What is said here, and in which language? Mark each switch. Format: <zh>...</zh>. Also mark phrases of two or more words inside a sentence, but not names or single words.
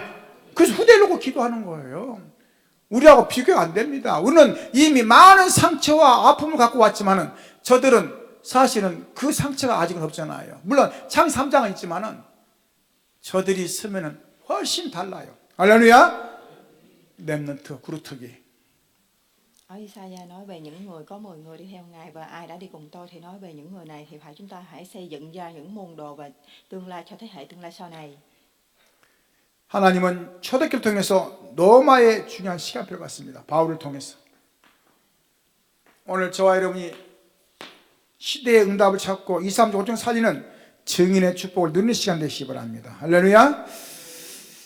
<ko>그래서 후대를 놓고 기도하는 거예요. 우리하고 비교가 안 됩니다. 우리는 이미 많은 상처와 아픔을 갖고 왔지만은 저들은 사실은 그 상처가 아직은 없잖아요. 물론 창 3장은 있지만은 저들이 쓰면은 훨씬 달라요. 할렐루야. 렘넌트, 구루트기.</ko> <vi>Ở Isaiah nói về những người, có 10 người đi theo Ngài, và ai đã đi cùng tôi thì nói về những người này thì chúng ta hãy xây dựng ra những môn đồ và tương lai cho thế hệ tương lai sau này.</vi> <ko>하나님은 초대교를 통해서 로마의 중요한 시간표를 갖습니다. 바울을 통해서. 오늘 저와 여러분이 시대의 응답을 찾고 2, 3, 5종 살리는 증인의 축복을 누리는 시간 되시기 바랍니다.</ko>